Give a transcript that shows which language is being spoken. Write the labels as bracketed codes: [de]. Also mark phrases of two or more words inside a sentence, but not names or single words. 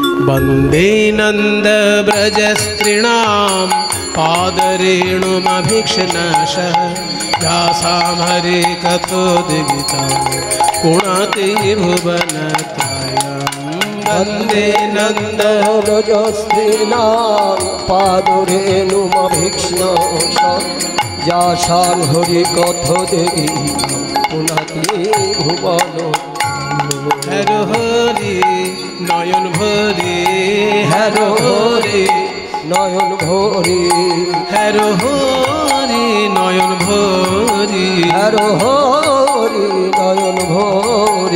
[sa] वन्दे नन्दव्रजस्त्रीणां पादरेणुमभीक्ष्णशः यासां हरे कथोद्गीतां पुनाति भुवनत्रयम् वन्दे नन्दव्रजस्त्रीणां पादरेणुमभीक्ष्णशः यासां हरे कथोद्गीतां पुनाति भुवनत्रयम् [hi] हरो हरि नयन भरे हरो हरि नयन भरे हरो हरि नयन भरे हरो हरि नयन भरे